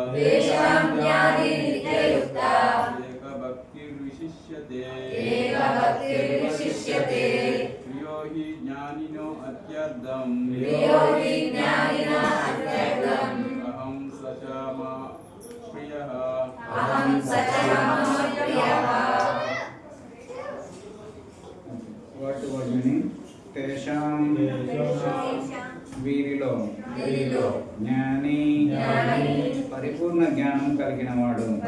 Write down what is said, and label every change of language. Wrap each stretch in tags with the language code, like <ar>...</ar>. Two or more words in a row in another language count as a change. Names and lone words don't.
<sa>एकभक्तिर्विशिष्यते प्रियो हि ज्ञानिनो अत्यर्थम् अहं स च मम प्रियः</sa> <te>వాటి వాటిని తేషాం వీరిలో జ్ఞాని పరిపూర్ణ జ్ఞానం కలిగిన వాడు</te>